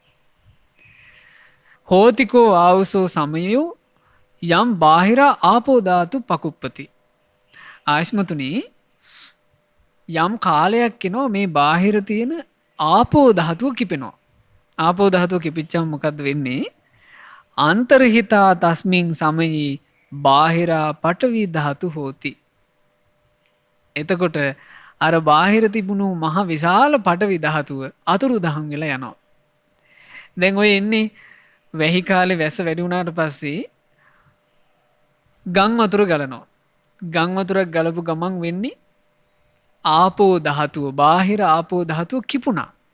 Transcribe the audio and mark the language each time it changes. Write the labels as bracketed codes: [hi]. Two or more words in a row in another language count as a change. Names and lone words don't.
[pi] හෝතිකෝ ආවුසෝ සමයෝ යම් බාහිර ආපෝ ධාතු පකුප්පති. [si] ආයස්මතුනි යම් කාලයක් එනවා මේ බාහිර තියෙන ආපෝ ධාතුව කිපෙනවා. ආපෝ ධාතුව කිපිච්චම මොකද්ද වෙන්නේ? [pi] අන්තර්හිතා තස්මින් සමයී බාහිරා පඨවි ධාතු හෝති. [si] එතකොට අර බාහිර තිබුණු මහ විශාල පඨවි ධාතුව අතුරුදහන් වෙලා යනවා. දැන් ඔය එන්නේ වැහි කාලේ වැස්ස වැඩි වුණාට පස්සේ ගම් වතුර ගලනවා. ගම් වතුරක් ගලපු ගමන් වෙන්නේ ආපෝ ධාතුව බාහිර ආපෝ ධාතුව කිපුණා.